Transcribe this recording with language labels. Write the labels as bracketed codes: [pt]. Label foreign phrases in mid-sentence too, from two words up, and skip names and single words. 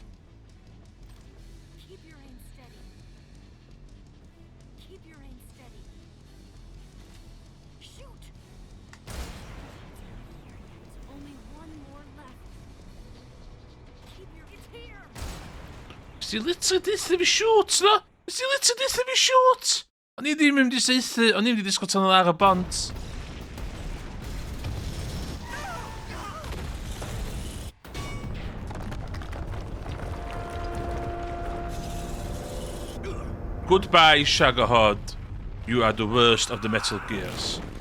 [en] Keep your aim steady. Keep your aim steady. Shoot! Only one more left. Keep your... It's here! Is he literally this to be short, no? Is he literally this to be short? [cy] O'n i ddim yn mynd i saethu, o'n i ddim wedi disgwyl tan ar y bont. [en] Goodbye, Shagohod. You are the worst of the Metal Gears.